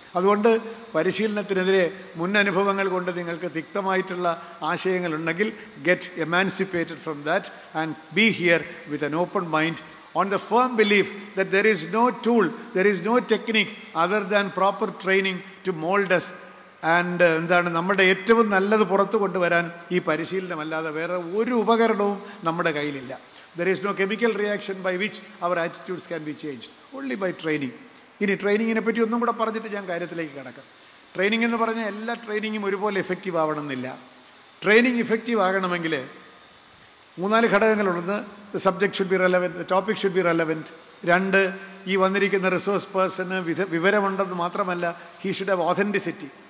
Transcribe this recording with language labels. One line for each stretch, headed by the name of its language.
Malayalam: അതുകൊണ്ട് പരിശീലനത്തിനെതിരെ മുൻ അനുഭവങ്ങൾ കൊണ്ട് നിങ്ങൾക്ക് തിക്തമായിട്ടുള്ള ആശയങ്ങളുണ്ടെങ്കിൽ
English: get emancipated from that and be here with an open mind on the firm belief that there is no tool, there is no technique other than proper training to mold us and
Malayalam: നമ്മുടെ ഏറ്റവും നല്ലത് പുറത്തു കൊണ്ടുവരാൻ ഈ പരിശീലനമല്ലാതെ വേറെ ഒരു ഉപകരണവും നമ്മുടെ കയ്യിലില്ല.
English: There is no chemical reaction by which our attitudes can be changed, only by training.
Malayalam: ഇനി ട്രെയിനിങ്ങിനെ പറ്റി ഒന്നും കൂടെ പറഞ്ഞിട്ട് ഞാൻ കാര്യത്തിലേക്ക് കിടക്കാം. ട്രെയിനിങ് എന്ന് പറഞ്ഞാൽ എല്ലാ ട്രെയിനിങ്ങും ഒരുപോലെ എഫക്റ്റീവ് ആവണമെന്നില്ല. ട്രെയിനിങ് ഇഫക്റ്റീവ് ആകണമെങ്കിൽ 3-4 ഘടകങ്ങളുണ്ട്.
English: The subject should be relevant, the topic should be relevant. 2,
Malayalam: ഈ വന്നിരിക്കുന്ന റിസോഴ്സ് പേഴ്സണ് വിവരമുണ്ടെന്ന് മാത്രമല്ല,
English: He should have authenticity.